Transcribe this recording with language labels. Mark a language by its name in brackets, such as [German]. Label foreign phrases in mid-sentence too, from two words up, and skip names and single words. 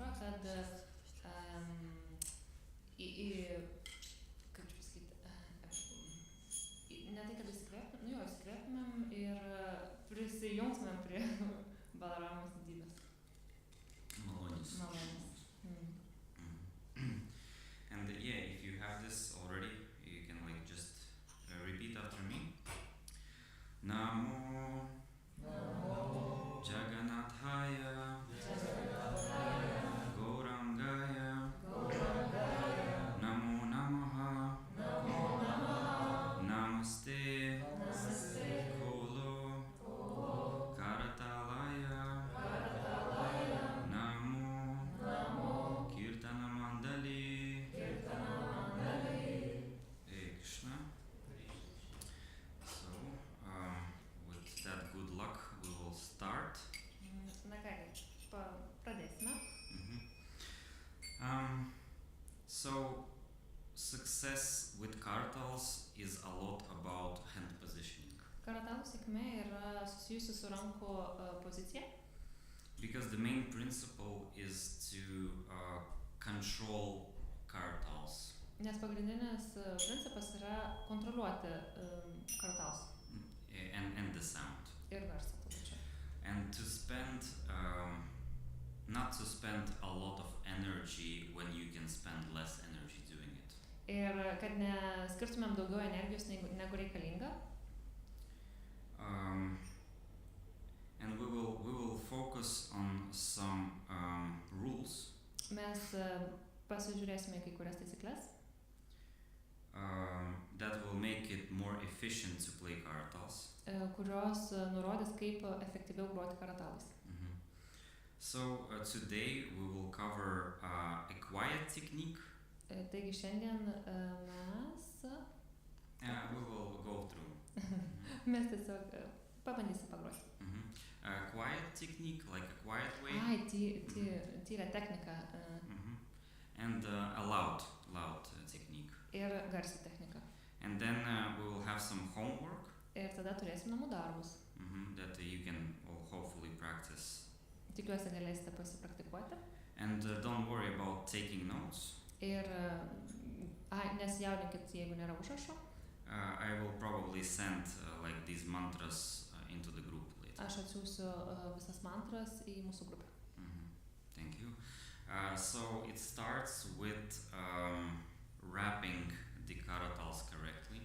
[Lithuanian] kad kaip čia pasakyti, ne tai, kad įsikvėptumėm ir prisijungtumėm prie Balaramos didybės. Malonės. Malonės. [English] And yeah, if you have this already, you can like just repeat after me. [Sanskrit] Namo Jagannathaya Gaurangaya Namo Namaha Namaste Kolo Karatalaya Namo Kirtana Mandali Krishna. [English] So, with that good luck, we will start. [Lithuanian] Na kągi, pradėsime. [English] So, success with kartals is a lot about hand positioning. [Lithuanian] Karatalų sėkmė yra susijusi su rankų pozicija, [English] Because the main principle is to control kartals. [Lithuanian] nes pagrindinis principas yra kontroliuoti karatalus [English] And the sound. [Lithuanian] ir garsą tuo pačiu. [English] And to spend, not to spend a lot of energy when you can spend less energy doing it. [Lithuanian] Ir kad neskirtumėm daugiau energijos negu reikalinga. [English] And we will focus on some rules [Lithuanian] Mes pasižiūrėsime į kai kurias taisyklės, [English] that will make it more efficient to play kartals. [Lithuanian] Kurios nurodys, kaip efektyviau groti karatalais. [English] So today we will cover a quiet technique. [Lithuanian] Taigi šiandien mes [English] We will go through. [Lithuanian] mes tiesiog pabandysim pagroti. [English] A quiet technique, like a quiet way. [Lithuanian] Tyria technika [English] And a loud technique. [Lithuanian] ir garsi technika. [English] And then we will have some homework [Lithuanian] Ir tada turėsim namų darbus. [English] that you can all hopefully practice. [Lithuanian] Tikiuosi galėsite pasipraktikuoti. [English] And don't worry about taking notes. [Lithuanian] Ir nesijaudinkit, jeigu nėra užrašo. [English] I will probably send like these mantras into the group later. [Lithuanian] Aš atsiųsiu visas mantras į mūsų grupę. [English] Thank you. So it starts with wrapping the karatals correctly.